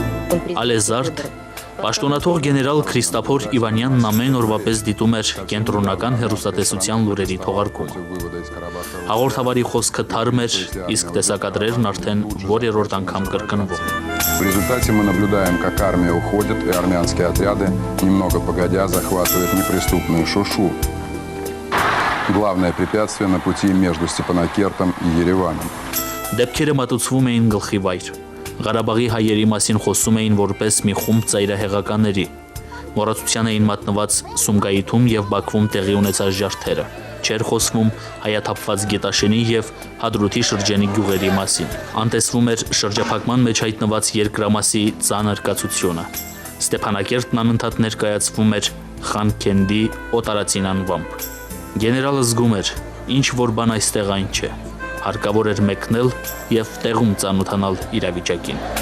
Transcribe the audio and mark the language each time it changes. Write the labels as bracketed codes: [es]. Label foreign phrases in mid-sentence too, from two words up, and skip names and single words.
[hy] Ալեզարդ Պաշտոնաթող գեներալ Քրիստափոր Իվանյանն ամեն օրվա պես դիտում էր կենտրոնական հեռուստատեսության լուրերի թողարկումը։ Հաղորդավարի խոսքը թարմ էր, իսկ տեսակադրերն արդեն որերորդ անգամ կրկնվում։ [ru] В результате мы наблюдаем, как армия уходит, и армянские отряды, немного погодя, захватывают неприступную Шушу. Главное препятствие на пути между Степанакертом и Ереваном. [hy] Դեպքերը մատուցվում էին գլխի վայր։ Ղարաբաղի հայերի մասին խոսում էին որպես մի խումբ ծայրահեղականների։ Մոռացության էին մատնված Սումգայիթում եւ Բաքվում տեղի ունեցած ջարդերը։ Չէր խոսվում հայաթափված Գետաշենի եւ Հադրութի շրջանի գյուղերի մասին։ Անտեսվում էր շրջափակման մեջ հայտնված երկրամասի ծանր կացությունը։ Ստեփանակերտն անընդհատ ներկայացվում էր Խանքենդի օտարածին անվամբ։ Գեներալը զգում էր, ինչ որ բան այստեղ այն չէ։ Հարկավոր էր մեկնել եւ տեղում ծանոթանալ իրավիճակին։